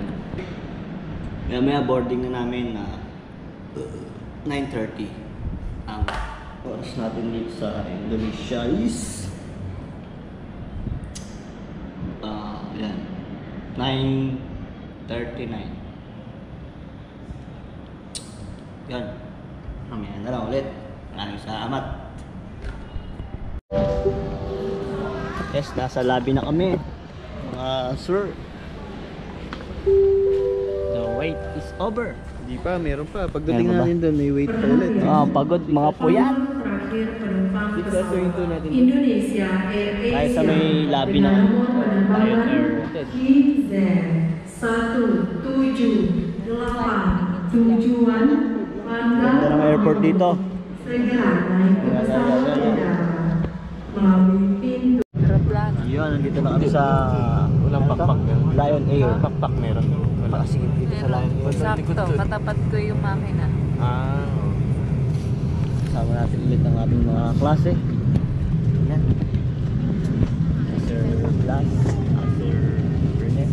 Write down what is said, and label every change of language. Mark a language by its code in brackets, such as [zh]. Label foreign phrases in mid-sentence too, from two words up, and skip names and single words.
[tl] May boarding na namin na 9:30 ang oras natin dito sa Indonesia is yan 9:39. Yan, mamaya na lang ulit. Maraming salamat. Yes, nasa lobby na kami mga sir. [en] The wait is over. [tl] Hindi pa, meron pa. Pagdating Meron pa ba? natin doon, may wait pa ulit. Pagod mga puyat. [id] Terakhir penumpang [tl] Dito sa swimming pool natin. [id] Indonesia Air [tl] Kahit sa Asia may lobby [id] dengan [tl] ng [id] nomor Lion Air. KZ178 tujuan [tl] Ganda ng airport dito. [id] segera naik ke pesawat udara melalui pintu. [tl] Yun, nandito na kami sa Walang pakpak yan. Lion Air. Pakpak meron. Pakasingit dito sa Lion Air. Sakto, katapat ko yung makina. Kasama natin ulit ang ating mga klase. Yan. Sir Blas, Sir Burnett.